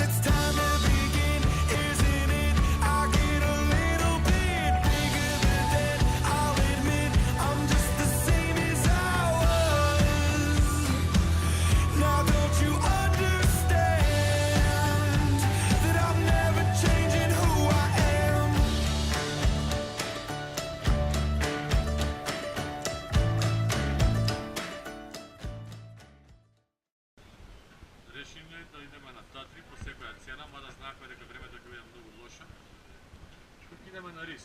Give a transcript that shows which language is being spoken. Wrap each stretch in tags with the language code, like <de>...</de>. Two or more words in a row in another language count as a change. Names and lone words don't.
<en>It's time to begin, isn't it? I get a little bit bigger than that. I'll admit I'm just the same as I was. Now don't you understand that I'm never changing who I am?</en> <mk>Решиле да идеме на Татри по секоја цена, мада знаевме дека времето ќе биде многу лошо. Тук идеме на рис.</mk>